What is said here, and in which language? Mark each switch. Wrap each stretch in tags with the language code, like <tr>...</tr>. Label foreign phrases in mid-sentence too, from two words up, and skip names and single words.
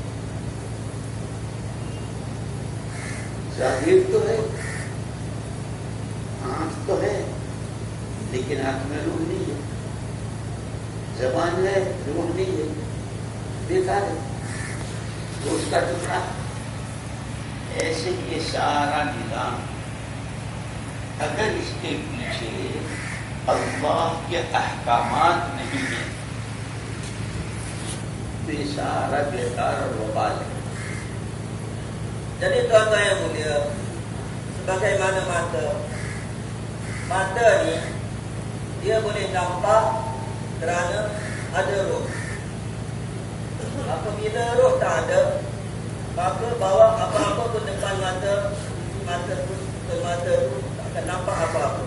<ur>ظاہر تو ہے، آنکھ تو ہے، لیکن آنکھ میں روح نہیں ہے، زبان ہے، روح نہیں ہے، بیکار ہے، وہ اس کا ٹکڑا. ایسے یہ سارا نظام، اگر اس کے پیچھے اللہ کے احکامات نہیں ہے تو یہ سارا بیکار اور وبال ہے.</ur> <ms>Jadi tuan-tuan yang mulia, sebagaimana mata ni dia boleh nampak kerana ada roh. Apabila roh tak ada, maka bawa apa-apa pun depan mata tu tak akan nampak apa-apa.</ms>